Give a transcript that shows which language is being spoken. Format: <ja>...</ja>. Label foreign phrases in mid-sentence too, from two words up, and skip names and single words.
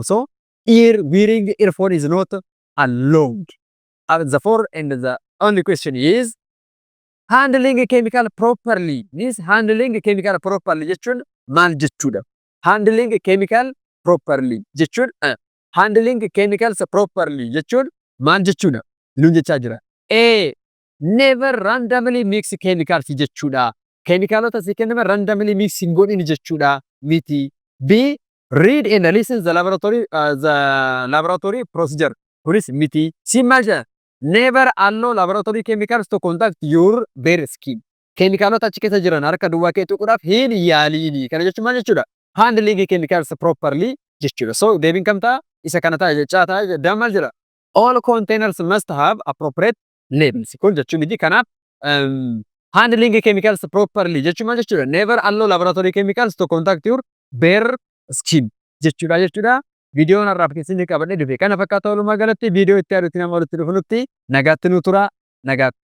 <en>So wearing earphone is not allowed. The fourth and the only question is handling a chemical properly. Means handling a chemical properly</en> <om>jechuun maal jechuudha?</om> <en>Handling a chemical properly jechuun handling chemicals properly</en> <om>jechuun maal jechuudha? Nuun jechaa jira.</om> <en>A never randomly mix chemicals jechuudha.</en> <om>keemikaalota asii kennaman</om> <en>randomly mix</en> <om>hin godhin jechuudha miti.</om> <en>B. Read and listen the laboratory procedure.</en> <om>Kunis miti. C maal jedha?</om> <en>Never allow laboratory chemicals to contact your bare skin.</en> <om>Keemikaalota achi keessa jiran harka duwwaa kee tuquudhaaf hin yaaliini. Kana jechuun maal jechuudha?</om> <en>Handling chemicals properly</en> <om>jechuudha. So deebiin kam ta'a? Isa kana ta'a jechaa ta'a jedha maal jedha?</om> <en>All containers must have appropriate labels.</en> <om>Kun jechuun miti kanaaf</om> <en>handling chemicals properly</en> <om>jechuun maal jechuudha?</om> <en>Never allow laboratory chemicals to contact your bare skin jechuudha.</en> <om>Viidiyoon har'aaf keessatti qabadhee dhufe kana fakkaata walumaa galatti viidiyoo itti aanutti nama walitti dhufunutti nagaatti nu tura nagaatti.</om>